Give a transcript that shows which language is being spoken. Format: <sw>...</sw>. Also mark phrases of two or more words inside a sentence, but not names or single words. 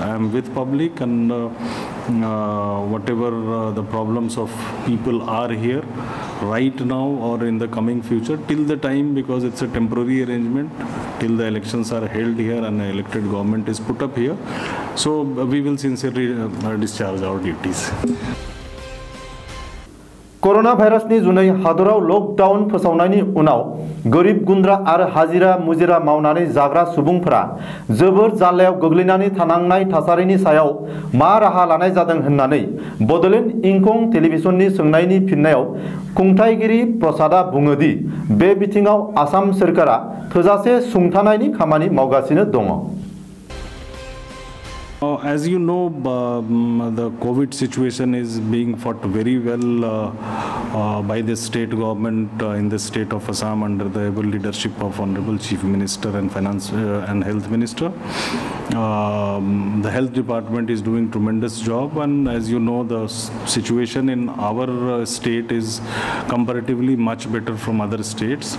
<en>I am with public, and whatever the problems of people are here right now or in the coming future, till the time, because it's a temporary arrangement, till the elections are held here and an elected government is put up here. So we will sincerely discharge our duties.</en> <brx>कोरोना भाइरासनि जुनै हादराव लकडाउन फोसावनायनि उनाव गोरिब गुन्द्रा आरो हाजिरा मुजिरा मावनानै जाग्रा सुबुंफोरा जोबोर जाल्लायाव गोग्लैनानै थानांनाय थासारिनि सायाव मा राहा लानाय जादों होननानै बडलेण्ड इंखं टेलिभिजननि सोंनायनि फिननायाव खुंथायगिरि प्रसादआ बुङो दि बे बिथिङाव आसाम सोरखारा थोजासे सुंथानायनि खामानि मावगासिनो दङ।</brx> <en>As you know, the COVID situation is being fought very well by the state government in the state of Assam under the able leadership of Honorable Chief Minister and Finance and Health Minister. The health department is doing tremendous job, and as you know, the situation in our state is comparatively much better from other states.</en>